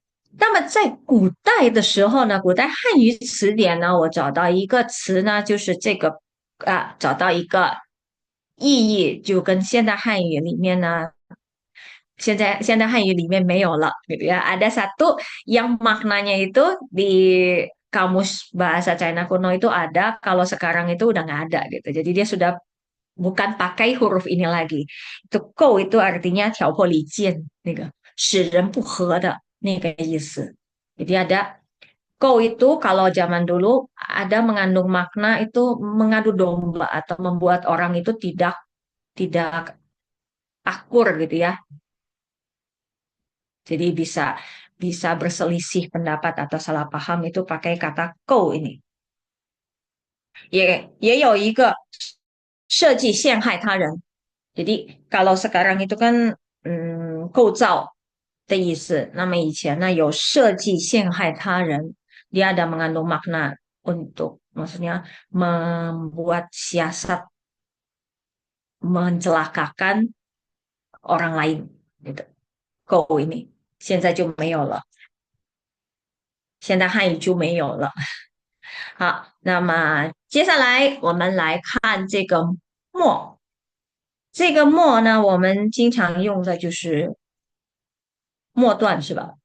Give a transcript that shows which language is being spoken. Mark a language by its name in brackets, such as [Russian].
[Chinese] 那么在古代的时候呢，古代汉语词典呢，我找到一个词呢，就是这个找到一个意义，就跟现代汉语里面呢，现在汉语里面没有了， [Indonesian] gitu ya. Ada satu yang maknanya itu di kamus bahasa China kuno itu ada, kalau sekarang itu udah nggak ada gitu. Jadi dia sudah bukan pakai huruf ini lagi. Itu kou itu artinya [Chinese] 挑拨离间，那个使人不和的那个意思。 [Indonesian] Jadi ada kou itu kalau zaman dulu ada mengandung makna itu mengadu domba atau membuat orang itu tidak akur gitu ya. Jadi bisa bisa berselisih pendapat atau salah paham itu pakai kata kou ini. [Chinese] 也有一个设计陷害他人。 [Indonesian] Jadi kalau sekarang itu kan [Chinese] 构造的意思，那么以前呢有设计陷害他人， [Indonesian] dia ada mengandung makna untuk maksudnya membuat siasat mencelakakan orang lain gitu。 [Chinese] 够ini 现在就没有了，现在汉语就没有了。好，那么接下来我们来看这个末。这个末呢，我们经常用的就是末段，是吧？